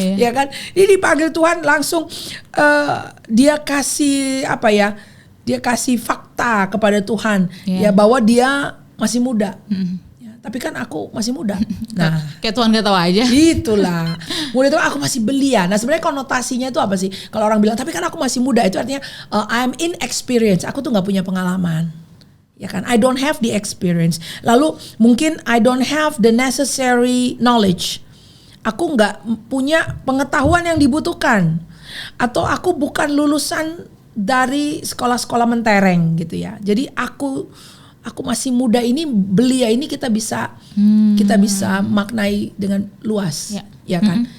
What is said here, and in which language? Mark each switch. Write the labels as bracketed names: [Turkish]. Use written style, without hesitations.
[Indonesian] Ya kan, dia dipanggil Tuhan langsung dia kasih dia kasih fakta kepada Tuhan ya bahwa dia masih muda. Ya, tapi kan aku masih muda. Nah, kayak Tuhan gak tahu aja. itulah. Muda itu aku masih belia. Nah, sebenarnya konotasinya itu apa sih? Kalau orang bilang, tapi kan aku masih muda, itu artinya [English] I'm inexperienced. [Indonesian] Aku tuh nggak punya pengalaman. Ya kan? [English] I don't have the experience. [Indonesian] Lalu mungkin [English] I don't have the necessary knowledge. [Indonesian] Aku nggak punya pengetahuan yang dibutuhkan. Atau aku bukan lulusan dari sekolah-sekolah mentereng gitu ya. Jadi aku masih muda ini, belia ini kita bisa maknai dengan luas, ya kan?